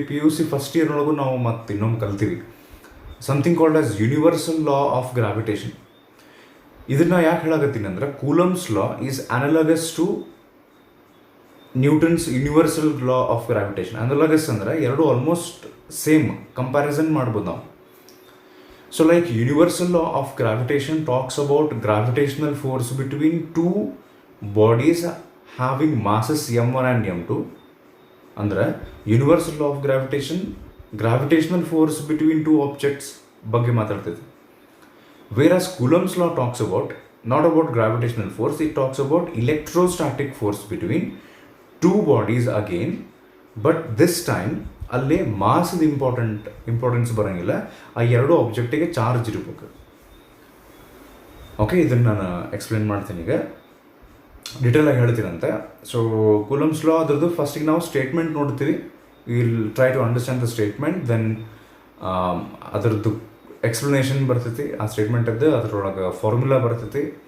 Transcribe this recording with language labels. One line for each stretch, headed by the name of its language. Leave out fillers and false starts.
Kannada: PUC first ಇಯರ್ನೊಳಗೂ ನಾವು ಮತ್ತೆ ಇನ್ನೊಮ್ಮೆ ಕಲ್ತೀವಿ
English: Something called as universal law of gravitation.
Kannada: ಇದನ್ನ ಯಾಕೆ ಹೇಳಾಕತ್ತೀನಿ ಅಂದ್ರೆ,
English: Coulomb's law is analogous to Newton's universal law of gravitation.
Kannada: Analogous ಅಂದ್ರೆ ಎರಡು ಆಲ್ಮೋಸ್ಟ್ ಸೇಮ್, ಕಂಪ್ಯಾರಿಸನ್ ಮಾಡ್ಬೋದು ನಾವು.
English: So like universal law of gravitation talks about gravitational force between 2 bodies having masses m1 and m2.
Kannada: ಅಂದ್ರೆ
English: universal law of gravitation gravitational force between 2 objects
Kannada: ಬಗ್ಗೆ ಮಾತಾಡ್ತೈತೆ.
English: Whereas Coulomb's law talks about not about gravitational force, it talks about electrostatic force between 2 bodies again, but this time
Kannada: ಅಲ್ಲೇ ಮಾಸ್ದ importance ಬರೋಂಗಿಲ್ಲ, ಆ ಎರಡು ಆಬ್ಜೆಕ್ಟಿಗೆ charge ಇರಬೇಕು. ಇದನ್ನು ನಾನು explain ಮಾಡ್ತೀನಿ, ಈಗ ಡೀಟೇಲಾಗಿ ಹೇಳ್ತೀರಂತೆ. ಸೊ ಕೂಲಂಬ್ಸ್ ಲಾ ಅದ್ರದ್ದು ಫಸ್ಟಿಗೆ ನಾವು ಸ್ಟೇಟ್ಮೆಂಟ್ ನೋಡ್ತೀವಿ,
English: will try to understand the statement,
Kannada: then ಅದರದ್ದು ಎಕ್ಸ್ಪ್ಲನೇಷನ್ ಬರ್ತೈತಿ ಆ ಸ್ಟೇಟ್ಮೆಂಟದ್ದು, ಅದರೊಳಗೆ ಫಾರ್ಮುಲಾ ಬರ್ತೈತಿ.